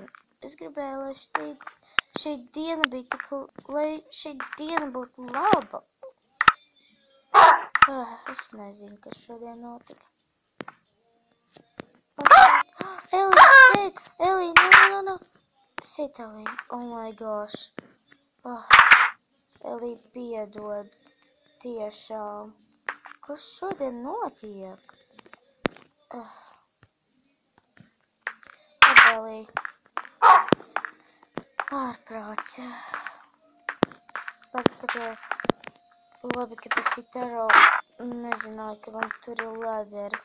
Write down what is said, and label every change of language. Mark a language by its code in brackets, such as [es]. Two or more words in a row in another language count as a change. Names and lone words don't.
[lv] Es gribēju, lai šī diena bija tik, lai šī diena būtu laba. Es nezinu, kas šodien notika. [en] Elī, sit! Elī, no. Sit, Elī. Oh my gosh. [lv] Elī, piedod. Tiešām. Kas šodien notiek? Elī. Ārprāts. Labi, ka tas Hita Arrow nezināja, ka man tur ir lederi.